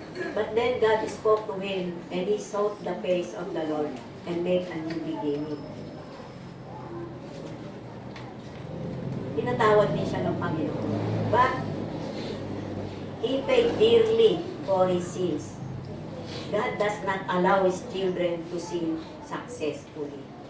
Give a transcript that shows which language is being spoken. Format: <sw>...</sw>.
<en>But then God spoke to him and he sought the face of the Lord and made a new beginning.</en> <tl>Pinatawad din siya ng Panginoon.</tl> <en>But he paid dearly for his sins. God does not allow his children to sin successfully.</en>